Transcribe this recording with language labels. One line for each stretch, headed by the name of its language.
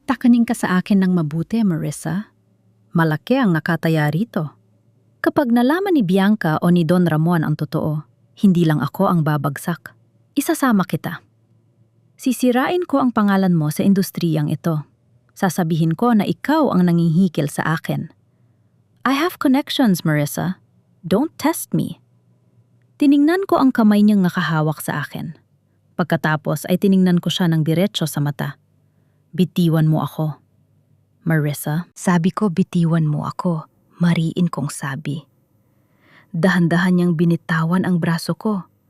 Filipino: Takaning ka sa akin ng mabuti, Marisa. Malaki ang nakataya rito. Kapag nalaman ni Bianca o ni Don Ramon ang totoo, hindi lang ako ang babagsak. Isasama kita. Sisirain ko ang pangalan mo sa industriyang ito. Sasabihin ko na ikaw ang nangihikil sa akin.
English: I have connections, Marisa. Don't test me.
Filipino: Tiningnan ko ang kamay niyang nakahawak sa akin. Pagkatapos ay tiningnan ko siya ng diretso sa mata. Bitiwan mo ako. Marisa, sabi ko bitiwan mo ako. Mariin kong sabi. Dahan-dahan niyang binitawan ang braso ko.